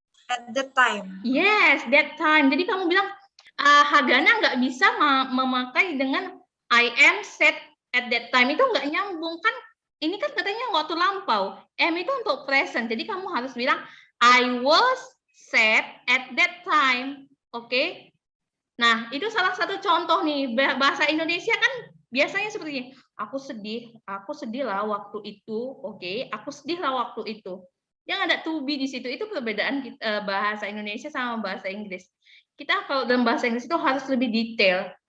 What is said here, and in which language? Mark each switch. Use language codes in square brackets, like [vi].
[en] At that time. Yes, that time. [id] Jadi kamu bilang, Hagana nggak bisa memakai dengan [en] I am sad at that time. [id] Itu nggak nyambung kan? Ini kan katanya waktu lampau. Am itu untuk present. Jadi kamu harus bilang [en] I was sad at that time. [id] Oke? Nah, itu salah satu contoh nih. Bahasa Indonesia kan biasanya seperti ini. Aku sedih lah waktu itu. Oke, aku sedih lah waktu itu. Yang ada to be di situ, itu perbedaan bahasa Indonesia sama bahasa Inggris. Kita kalau dalam bahasa Inggris itu harus lebih detail.